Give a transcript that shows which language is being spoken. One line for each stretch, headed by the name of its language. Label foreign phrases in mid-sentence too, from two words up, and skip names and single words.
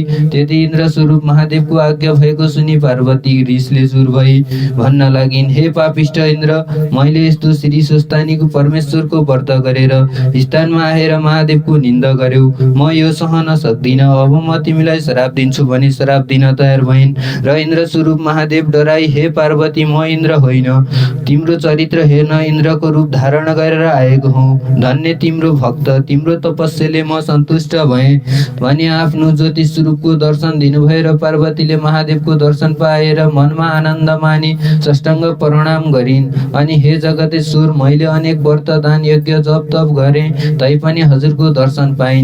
Nepali: त्यति इन्द्र स्वरूप महादेवको आज्ञा भएको सुनि पार्वती रिसले चुर भई भन्न लागिन्, हे पापिष्ट इन्द्र, मैले यस्तो श्री स्वस्थानीको परमेश्वरको व्रत गरेर स्थानमा आएर महादेवको निन्दा गर्यौ, म यो सहन सक्दिन। अब म तिमीलाई श्राप दिन्छु भनी श्राप दिन तयार भइन् र इन्द्र स्वरूप महादेव डराई, हे पार्वती, म इन्द्र होइन, तिम्रो चरित्र हेर्न इन्द्रको रूप धारण गरेर आएको हुँ। धन्य तिम्रो भक्त, तिम्रो तपस्याले म सन्तुष्ट भएँ भनी आफ्नो ज्योति स्वरूपको दर्शन दिनुभयो र पार्वतीले महादेवको दर्शन पाएर मनमा आनन्द मानी साष्टाङ्ग प्रणाम गरिन् अनि, हे जगतेश्वर, मैले अनेक व्रत दान यज्ञ जप तप गरेँ तैपनि हजुरको दर्शन पाइन।